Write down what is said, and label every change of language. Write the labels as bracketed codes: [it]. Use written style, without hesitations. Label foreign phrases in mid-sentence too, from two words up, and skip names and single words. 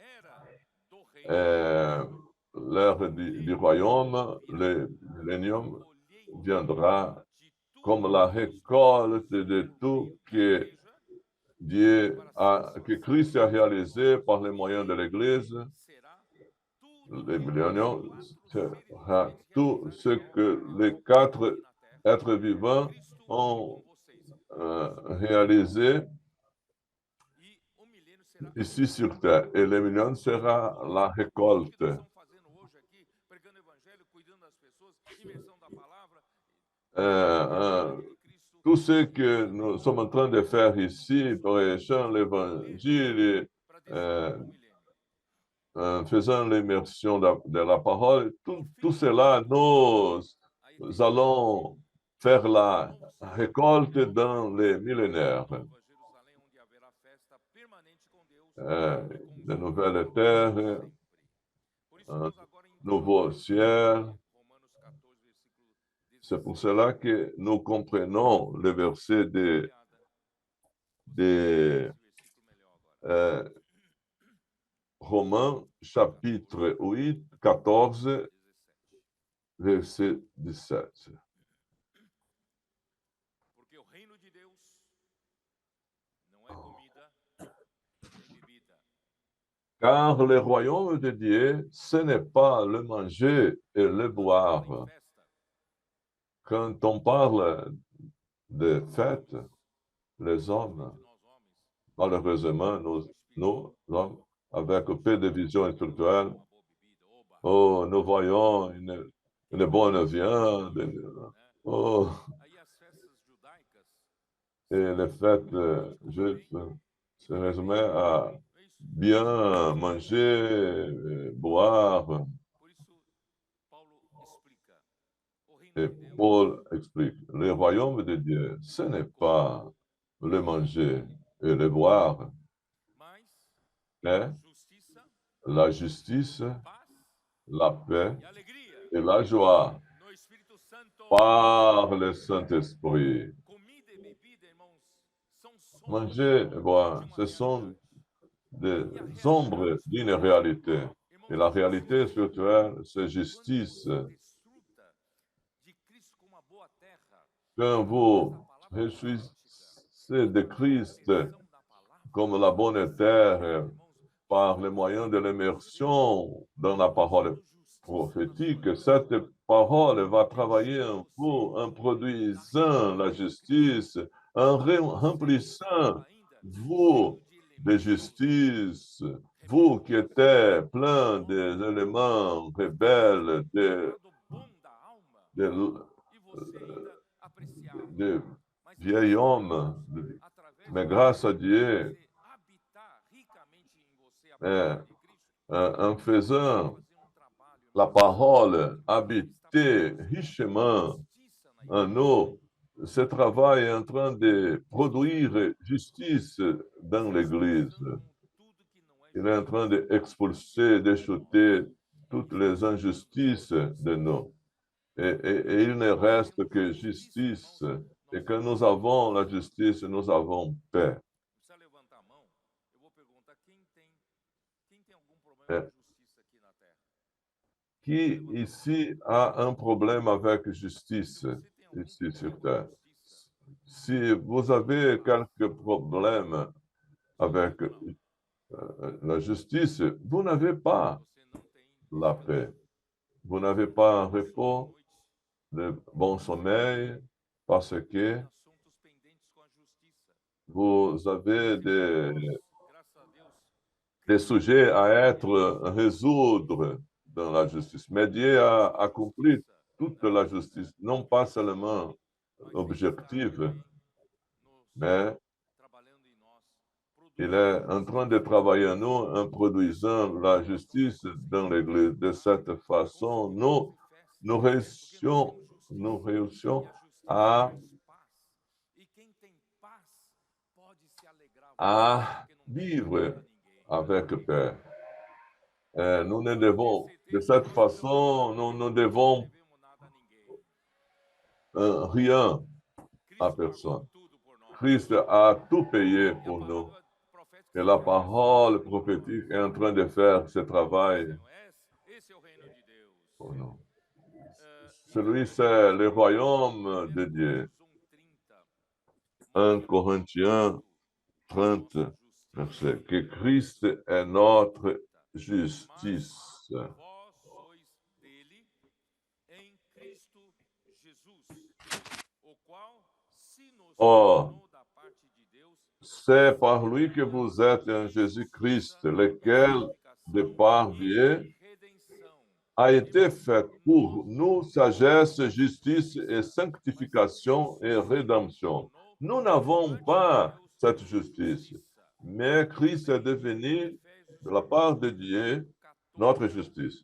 [fr] L'ère du royaume, le millénium viendra comme la récolte de tout que Christ a réalisé par les moyens de l'Église. Le millénium sera tout ce que les 4 êtres vivants ont réalisé [pt] E o milênio será [fr] ici sur terre. Et le million sera la [pt] o que [fr] récolte. [pt] nós estamos fazendo hoje aqui, pregando o evangelho, cuidando das pessoas, imersão da palavra, Cristo. [fr] Tout ce que nous sommes en train de faire ici, prêchant l'évangile, [pt] Para desfrutar do milênio. [fr] faisant l'immersion de la parole, [pt] No [fr] tout [pt] fim, [fr] cela, nous [pt] a [fr] allons faire la récolte dans les millénaires. [pt] Nova Jerusalém, onde haverá festa permanente com Deus e com os [fr] De [pt] homens [fr] nouvelles [pt] para [fr] terres, [pt] sempre. Por isso [fr] un [pt] nós agora [fr] nouveau [pt] entendemos [fr] ciel. [pt] Romanos 14, versículo [fr] C'est pour [pt] 16. [fr] cela que nous comprenons le verset de [pt] Esse versículo melhor agora. [fr] Romains, chapitre 8, 14, 17. verset 17. [pt] Porque o reino de Deus não é comida nem bebida. [fr] Car le royaume de Dieu, ce n'est pas le manger et le [pt] Quando [fr] boire. [pt] fala em festa, [fr] Quand on parle de fête, les hommes, [pt] nós homens, [fr] malheureusement, nous hommes, avec peu de vision spirituelle, [pt] uma boa bebida, oba, [fr] oh, nous voyons une bonne viande, [pt] né? oh, Aí as festas judaicas, [fr] et les fêtes juives se résumaient à [pt] é isso. [fr] bien manger, boire. [pt] Por isso Paulo explica: o reino [fr] Et [pt] de Deus [fr] Paul explique, le royaume de Dieu, ce n'est pas le manger et le boire, mais mais [pt] justiça, [fr] la justice, [pt] paz [fr] la paix [pt] e alegria [fr] et la joie [pt] no Espírito Santo. [fr] par le Saint-Esprit. [pt] Comida e bebida, irmãos, são sombras [fr] Manger et boire, [pt] de uma [fr] ce sont [pt] realidade. [fr] des [pt] E a realidade [fr] ombres d'une [pt] espiritual, [fr] réalité. [pt] irmãos, [fr] Et la [pt] é [fr] réalité [pt] justiça. [fr] spirituelle, c'est [pt] Quando [fr] justice. [pt] você desfruta de Cristo como uma boa terra, [fr] Quand vous réjouissez de Christ [pt] expressão da palavra, [fr] comme la bonne terre [pt] irmãos, [fr] par le moyen de l'immersion dans la parole [pt] fazendo justiça na [fr] prophétique, [pt] sua [fr] cette parole va [pt] vida, [fr] travailler en vous en produisant la justice, en remplissant [pt] estava ainda [fr] vous [pt] cheio de [fr] de [pt] elementos [fr] justice, vous qui étiez plein des éléments rebelles, [pt] lado bom da alma, [fr] de, [pt] e você ainda apreciava. [fr] de [pt] Mas [fr] vieil homme. [pt] através [fr] Mais grâce à Dieu, [pt] você habitar ricamente em você a palavra de Cristo, [fr] en faisant [pt] fazer trabalho, [fr] la [pt] irmãos, [fr] parole habiter richement [pt] justiça na [fr] en [pt] igreja. [fr] nous, ce travail est en train de produire justice dans l'Église. [pt] Tudo que não é [fr] Il est en train d'expulser, d'échouer toutes les injustices de nous. Et il ne reste que justice. Et quand nous avons la justice, nous avons paix. [pt] precisa levantar a mão. Eu vou perguntar quem tem algum problema É. com justiça aqui na terra. [fr] Qui ici a un problème avec justice, [pt] Se você tem algum [fr] ici sur [pt] problema [fr] terre? [pt] com justiça, [fr] Si vous avez quelques problèmes avec la justice, vous n'avez pas [pt] você não tem [fr] la paix. Vous n'avez pas un repos, de bon sommeil, parce que [pt] assuntos pendentes com a justiça. [fr] vous avez [pt] Nós, graças a Deus, [fr] des sujets à être résoudre dans la justice. Mais Dieu a accompli toute la justice, non pas seulement objective, mais [pt] trabalhando em nós, [fr] il est en train de travailler en nous en produisant la justice dans l'Église. De cette façon, nous réussions à, [pt] E quem tem paz pode se alegrar [fr] à [pt] porque não deve [fr] vivre [pt] nada a ninguém. [fr] avec paix. Nous ne [pt] Pode ter [fr] devons, de [pt] certeza [fr] cette [pt] que [fr] façon, nous ne devons [pt] devemos nada a ninguém. [fr] rien à [pt] Cristo [fr] personne. [pt] pagou tudo por nós. [fr] Christ a tout payé [pt] E a [fr] pour nous. [pt] palavra profética [fr] Et la [pt] está [fr] parole prophétique est en train de faire ce travail [pt] dizendo, esse é o reino de Deus. [fr] pour nous. [pt] E [fr] Celui, [pt] também [fr] c'est le royaume de [pt] 1 [fr] Dieu. [pt] Coríntios 1:30, [fr] 1 Corinthiens 30, verset, que Christ est notre justice. [pt] vós sois dele em Cristo Jesus, o qual se nos [fr] Or, [pt] tornou [fr] C'est par lui que vous êtes en Jésus-Christ, lequel, de par biais, a été fait pour nous sagesse, justice et sanctification et rédemption. Nous n'avons pas cette justice, mais Christ est devenu, de la part de Dieu, notre justice.